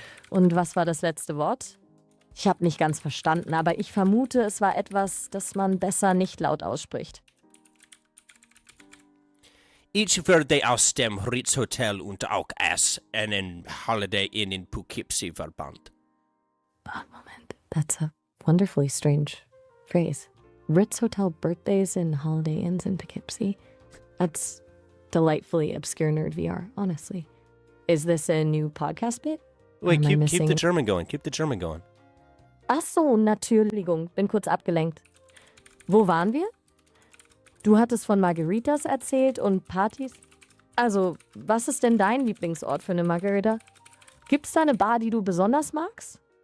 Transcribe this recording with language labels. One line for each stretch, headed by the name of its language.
German: Und was war das letzte Wort? Ich habe nicht ganz verstanden, aber ich vermute, es war etwas, das man besser nicht laut ausspricht. Ich würde aus dem Ritz Hotel und auch einen Holiday Inn in Poughkeepsie verbannt.
English: Moment, that's a wonderfully strange phrase. Ritz Hotel birthdays and Holiday Inns in Poughkeepsie. That's delightfully obscure nerd VR, honestly. Is this a new podcast bit? Wait, Am I keep missing- the German going. Keep the German going.
German: Ach so, Entschuldigung, bin kurz abgelenkt. Wo waren wir? Du hattest von Margaritas erzählt und Partys. Also, was ist denn dein Lieblingsort für eine Margarita? Gibt's da eine Bar, die du besonders magst?